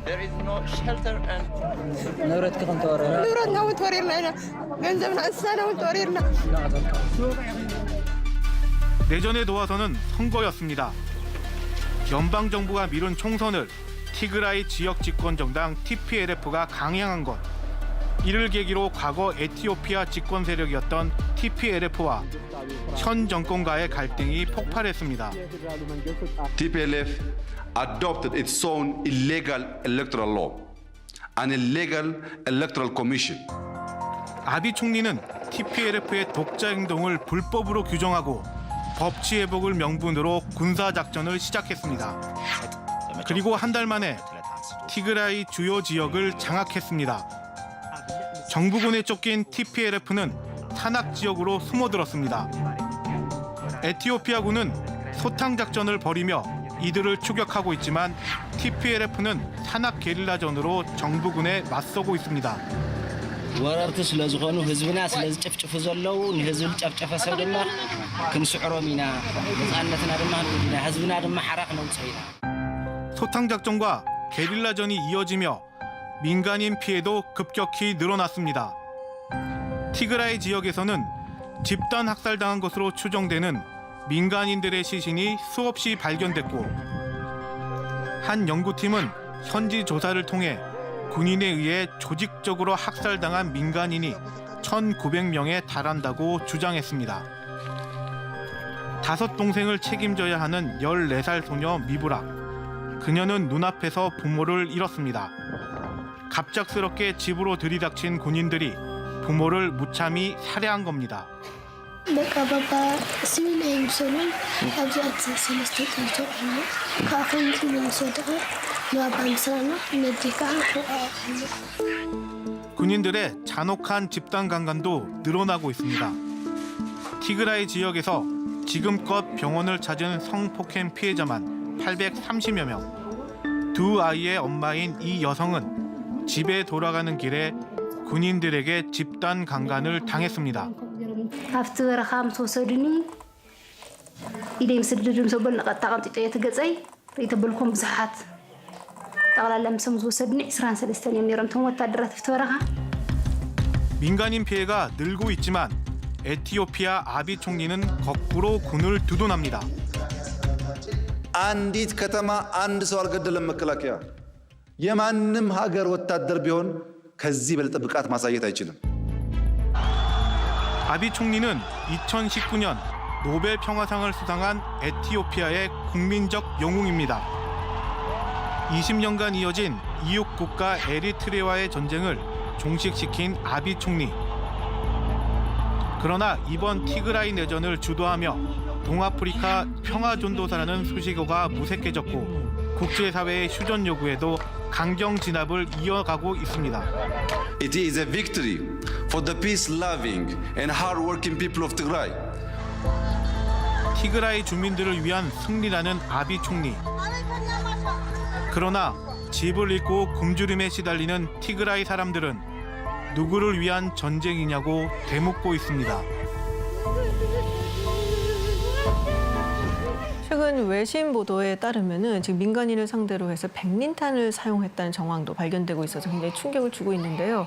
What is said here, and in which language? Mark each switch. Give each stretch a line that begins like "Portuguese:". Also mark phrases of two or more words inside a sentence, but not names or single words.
Korean: 내전에 도와서는 선거였습니다. 연방정부가 미룬 총선을 티그라이 지역 집권 정당 TPLF가 강행한 것. 이를 계기로 과거 에티오피아 집권 세력이었던 TPLF와 현 정권과의 갈등이 폭발했습니다.
English: TPLF adopted its own illegal electoral law, an illegal electoral commission.
Korean: 아비 총리는 TPLF의 독자 행동을 불법으로 규정하고 법치 회복을 명분으로 군사 작전을 시작했습니다. 그리고 한 달 만에 티그라이 주요 지역을 장악했습니다. 정부군에 쫓긴 TPLF는 산악 지역으로 숨어들었습니다. 에티오피아군은 소탕 작전을 벌이며 이들을 추격하고 있지만 TPLF는 산악 게릴라전으로 정부군에 맞서고 있습니다.
Tigrinya: ወረርቲ ስለ ዝኾኑ ህዝብና ስለ ዝጭፍጭፉ ዘለዉ ንህዝቢ ዝጨፍጨፈ ሰብ ድማ ክንስዕሮም ኢና ነፃነትና ድማ ንውድና ህዝብና ድማ ሓራቕ ነውፅኦ ኢና
Korean: 소탕 작전과 게릴라전이 이어지며 민간인 피해도 급격히 늘어났습니다. 티그라이 지역에서는 집단 학살당한 것으로 추정되는 민간인들의 시신이 수없이 발견됐고 한 연구팀은 현지 조사를 통해 군인에 의해 조직적으로 학살당한 민간인이 1,900명에 달한다고 주장했습니다. 5 동생을 책임져야 하는 14살 소녀 미브락. 그녀는 눈앞에서 부모를 잃었습니다. 갑작스럽게 집으로 들이닥친 군인들이 부모를 무참히 살해한 겁니다.
Tigrinya: በቃ ባባ ስሚን ኣይምሰሉን ኣብዚኣት ሰለስተ ጣልቶ ኮይኑ ካብቶም ዝወደቐ ንባባ ምስራና ነዲ ከዓ
Korean: 군인들의 잔혹한 집단 강간도 늘어나고 있습니다. 티그라이 지역에서 지금껏 병원을 찾은 성폭행 피해자만 830여 명. 2 아이의 엄마인 이 여성은 집에 돌아가는 길에 군인들에게 집단 강간을 당했습니다.
Tigrinya: ኣብቲ በረኻ ምስ ወሰዱኒ ኢደይ ምስ ድድም ሰበል ንቐጥታ ቀምጢጦ እየ ትገፀይ ይተበልኩም ብዙሓት ጠቕላላ ምሶም ዝወሰዱኒ 23 እዮም ነይሮም እቶም ወታደራት ኣብቲ በረኻ
Korean: 민간인 피해가 늘고 있지만 에티오피아 아비 총리는 거꾸로 군을 두둔합니다.
Amharic: አንዲት ከተማ አንድ ሰው አልገደለም መከላከያ የማንም ሀገር ወታደር ቢሆን ከዚህ በለጠ ብቃት ማሳየት አይችልም።
Korean: 아비 총리는 2019년 노벨 평화상을 수상한 에티오피아의 국민적 영웅입니다. 20년간 이어진 이웃 국가 에리트레아와의 전쟁을 종식시킨 아비 총리. 그러나 이번 티그라이 내전을 주도하며 동아프리카 평화전도사라는 수식어가 무색해졌고 국제사회의 휴전 요구에도 강경 진압을 이어가고 있습니다.
English: It is a victory for the peace-loving and hard-working people of Tigray.
Korean: 티그라이 주민들을 위한 승리라는 아비 총리. 그러나 집을 잃고 굶주림에 시달리는 티그라이 사람들은 누구를 위한 전쟁이냐고 되묻고 있습니다. 최근 외신 보도에 따르면은 지금 민간인을 상대로 해서 백린탄을 사용했다는 정황도 발견되고 있어서 굉장히 충격을 주고 있는데요.